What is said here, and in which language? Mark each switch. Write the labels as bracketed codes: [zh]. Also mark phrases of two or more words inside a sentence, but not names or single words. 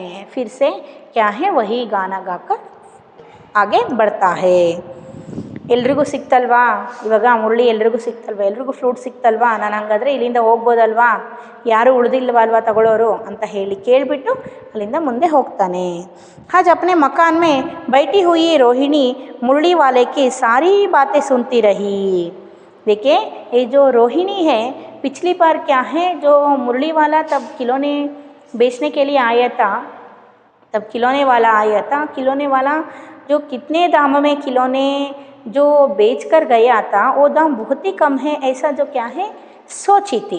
[hi] फिर से क्या है वही गाना गाकर आगे बढ़ता है. [kn] ಎಲ್ರಿಗೂ ಸಿಕ್ತಲ್ವಾ ಇವಾಗ ಮುರಳಿ, ಎಲ್ರಿಗೂ ಸಿಕ್ತಲ್ವಾ, ಎಲ್ರಿಗೂ ಫ್ಲೂಟ್ ಸಿಕ್ತಲ್ವಾ, ನಾನು ಹಂಗಾದ್ರೆ ಇಲ್ಲಿಂದ ಹೋಗ್ಬೋದಲ್ವಾ, ಯಾರೂ ಉಳಿದಿಲ್ವಾ ಅಲ್ವಾ ತಗೊಳ್ಳೋರು ಅಂತ ಹೇಳಿ ಕೇಳಿಬಿಟ್ಟು ಅಲ್ಲಿಂದ ಮುಂದೆ ಹೋಗ್ತಾನೆ. [hi] आज अपने मकान में बैठी हुई रोहिणी मुरली वाले की सारी बातें सुनती रही. देखिए ये जो रोहिणी है, पिछली बार क्या है, जो मुरली वाला तब खिलौने बेचने के लिए आया था, तब खिलौने वाला आया था, खिलौने वाला जो कितने दाम में खिलौने जो बेच कर गया था वो दाम बहुत ही कम है, ऐसा जो क्या है सोची थी.